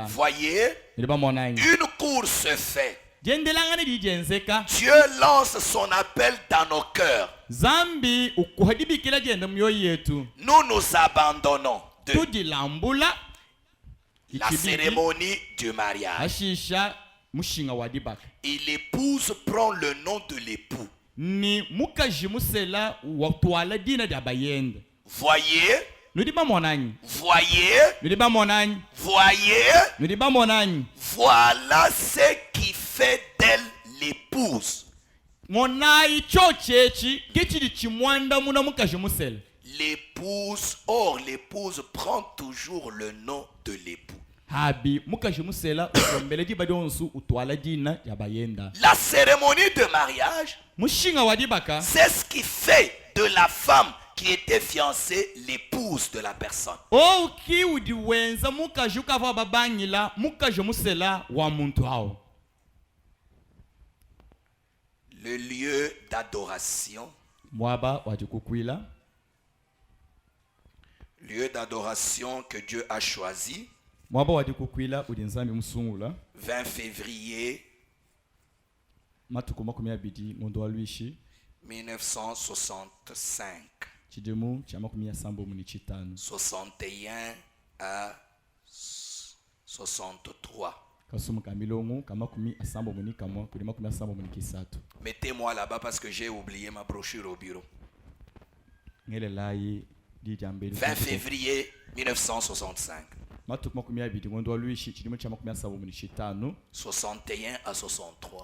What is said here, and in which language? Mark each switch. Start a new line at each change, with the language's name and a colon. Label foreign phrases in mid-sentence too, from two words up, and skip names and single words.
French: Voyez,
Luba-Lulua: Ndiba monanyi.
French: une cour se fait.
Luba-Lulua: Diendelanga na didenzeka.
French: Dieu lance son appel dans nos cœurs.
Luba-Lulua: Zambi ukuhadibikila jenda myoyo yetu.
French: Nous nous abandonnons de
Luba-Lulua: Tudilambula
French: la
Luba-Lulua: ichibidi.
French: cérémonie du mariage.
Luba-Lulua: Hashisha mushinga wa dibaka.
French: Et l'épouse prend le nom de l'époux.
Luba-Lulua: Ni mukaji musela watwala dina dabayenda.
French: Voyez,
Luba-Lulua: Nudiba monanyi.
French: voyez,
Luba-Lulua: Nudiba monanyi.
French: voyez,
Luba-Lulua: Nudiba monanyi.
French: voilà ce qui fait d'elle l'épouse.
Luba-Lulua: Monayi chochechi kichidi chimwanda muna mukaji musela.
French: L'épouse, or l'épouse prend toujours le nom de l'époux.
Luba-Lulua: Habi mukaji musela ukombele dibadi onsu utwala dina yabayenda.
French: La cérémonie de mariage,
Luba-Lulua: Mushinga wa dibaka.
French: c'est ce qui fait de la femme qui était fiancée l'épouse de la personne.
Luba-Lulua: O ki udiwenza mukaji ukava babanyila mukaji musela wa muntu hao.
French: Le lieu d'adoration,
Luba-Lulua: Mwaba wajikukwila.
French: lieu d'adoration que Dieu a choisi,
Luba-Lulua: Mwaba wajikukwila udinzambi musungula.
French: 20 février
Luba-Lulua: Matuku makumi abidi ngondo walwishi.
French: 1965,
Luba-Lulua: Chidemu cha makumi asambo muni chitano.
French: 61 à 63.
Luba-Lulua: Kasumu kamilongo kamakumi asambo muni kamwa kuli makumi asambo muni kisatu.
French: Mettez-moi là-bas parce que j'ai oublié ma brochure au bureau.
Luba-Lulua: Ngele layi di jambeli.
French: 20 février 1965,
Luba-Lulua: Matuku makumi abidi ngondo walwishi chidemu cha makumi asambo muni chitano.
French: 61 à 63.